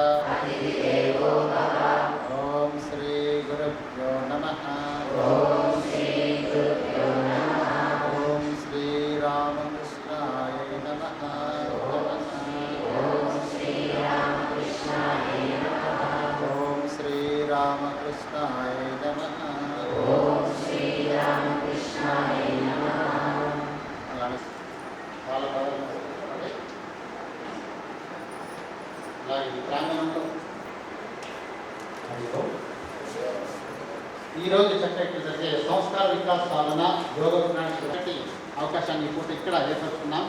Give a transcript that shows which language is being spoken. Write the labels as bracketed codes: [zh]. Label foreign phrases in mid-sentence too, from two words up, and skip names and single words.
[sa] ओम श्री गुरुभ्यो नमः। ओम श्री रामकृष्णाय नमः। ओम श्री रामकृष्णाय नमः। [te] ప్రాంగణంలో ఈరోజు చక్కటి జరిగే సంస్కార వికాస సాధన యోగ విజ్ఞానానికి అవకాశాన్ని ఇప్పుడు ఇక్కడ ఏర్పరుచుకున్నాం.